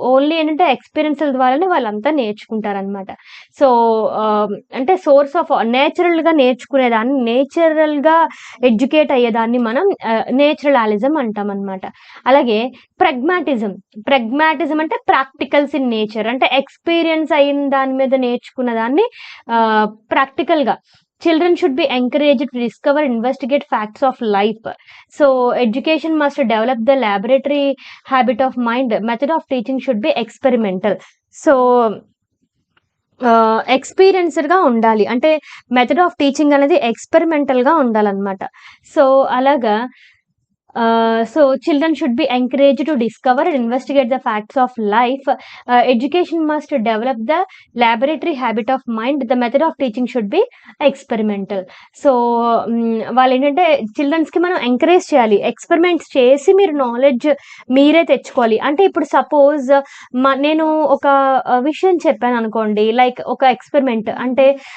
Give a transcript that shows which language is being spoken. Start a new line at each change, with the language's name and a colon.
Telugu: Only ఏంటంటే ఎక్స్‌పీరియన్స్‌ల ద్వారానే వాళ్ళంతా నేర్చుకుంటారనమాట. సో, అంటే సోర్స్ ఆఫ్ నేచురల్‌గా నేర్చుకునేదాన్ని, నేచురల్‌గా ఎడ్యుకేట్ అయ్యేదాన్ని మనం నేచురలిజం అంటామనమాట. అలాగే ప్రెగ్మాటిజం అంటే ప్రాక్టికల్స్ ఇన్ నేచర్ అంటే ఎక్స్‌పీరియన్స్ అయిన దాని మీద నేర్చుకున్న దాన్ని ప్రాక్టికల్‌గా
English: children should be encouraged to discover, investigate facts of life. So, education must develop the laboratory habit of mind. Method of teaching should be experimental.
Telugu: So, ఎక్స్‌పీరియన్స్‌డ్‌గా ఉండాలి. అంటే మెథడ్ ఆఫ్ టీచింగ్ అనేది ఎక్స్‌పెరిమెంటల్‌గా ఉండాలనమాట.
English: so,
Telugu: అలాగా
English: So, children should be encouraged to discover and investigate the facts of life. Education must develop the laboratory habit of mind. The method of teaching should be experimental.
Telugu: So, వాళ్ళేంటంటే చిల్డ్రన్స్‌కి మనం encourage చేయాలి. Experiments చేసి మీరు knowledge మీరే తెచ్చుకోవాలి. అంటే ఇప్పుడు suppose నేను ఒక విషయం చెప్పాననుకోండి. లైక్ ఒక ఎక్స్‌పెరిమెంట్ అంటే